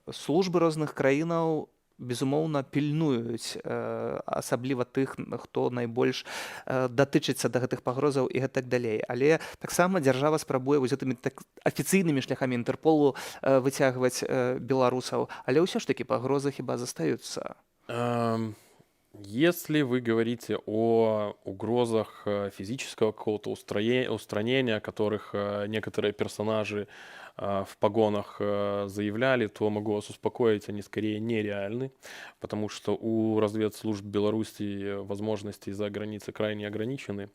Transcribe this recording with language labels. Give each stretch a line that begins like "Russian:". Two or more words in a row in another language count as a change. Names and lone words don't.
Belarusian: Службы розных краінаў безумоўна пільнуюць асабліва тых, хто найбольш датычыцца да гэтых пагрозаў і гэтак далей. Але таксама дзяржава спрабуе вось гэтымі афіцыйнымі шляхамі Інтэрполу выцягваць беларусаў. Але ўсё ж такі пагрозы хіба застаюцца.
Russian: Если вы говорите о угрозах физического какого-то устранения, которых некоторые персонажи в погонах заявляли, то могу вас успокоить, они скорее нереальны, потому что у разведслужб Беларуси возможности за границей крайне ограничены.